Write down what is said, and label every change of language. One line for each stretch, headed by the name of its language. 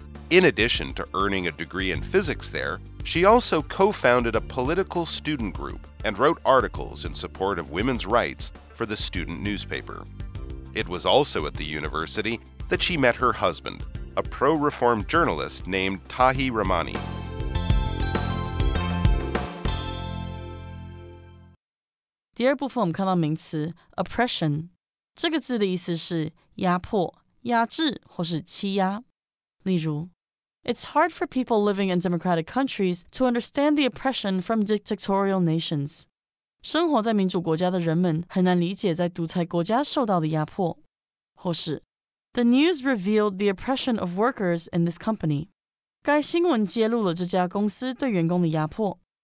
English: In addition to earning a degree in physics there, she also co-founded a political student group and wrote articles in support of women's rights for the student newspaper. It was also at the university that she met her husband, a pro-reform journalist named Tahi Rahmani.
Chinese: 第二部分我们看到名词 oppression， 这个字的意思是压迫、压制或是欺压。例如
English: It's hard for people living in democratic countries to understand the oppression from dictatorial nations.
Chinese: 生活在民主国家的人们很难理解在独裁国家受到的压迫。或是
English: The news revealed the oppression of workers in this company.
Chinese: 该新闻揭露了这家公司对员工的压迫。